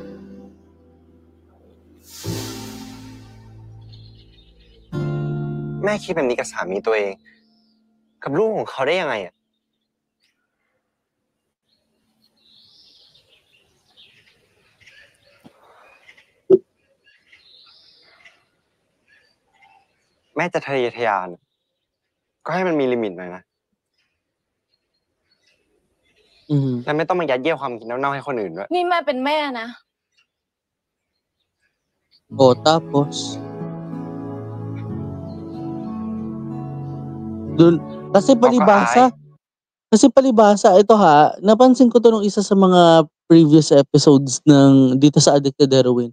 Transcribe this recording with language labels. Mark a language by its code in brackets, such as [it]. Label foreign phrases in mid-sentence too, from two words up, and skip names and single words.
[th] แม่คิดแบบนี้กับสามีตัวเอง กับลูกของเขาได้ยังไงอ่ะ แม่จะทะเยอทะยาน ก็ให้มันมีลิมิตหน่อยนะ แล้วไม่ต้องมายัดเยียดความคิดเน่าๆให้คนอื่นด้วย นี่แม่เป็นแม่นะ [tl] Oh, tapos? Dun, kasi palibhasa, ito ha, napansin ko to nung isa sa mga [en] previous episodes [tl] ng dito sa Addicted Heroine.